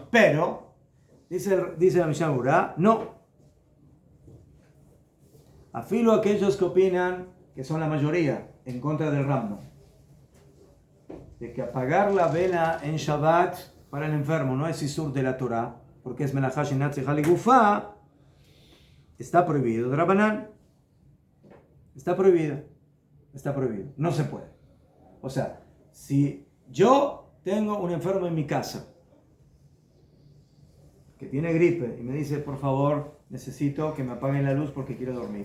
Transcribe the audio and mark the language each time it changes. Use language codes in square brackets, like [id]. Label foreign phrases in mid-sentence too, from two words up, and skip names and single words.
[es] Pero, dice la Mishnah Berurá, no. Afilo aquellos que opinan, que son la mayoría, en contra del Rambam, de que apagar la vela en Shabbat para el enfermo no es isur de la Torah, porque es [he] מלאכה שאינה צריכה לגופה, [es] está prohibido de Rabbanán. Está prohibido. Está prohibido. No se puede. O sea, si yo tengo un enfermo en mi casa que tiene gripe y me dice, por favor, necesito que me apaguen la luz porque quiero dormir.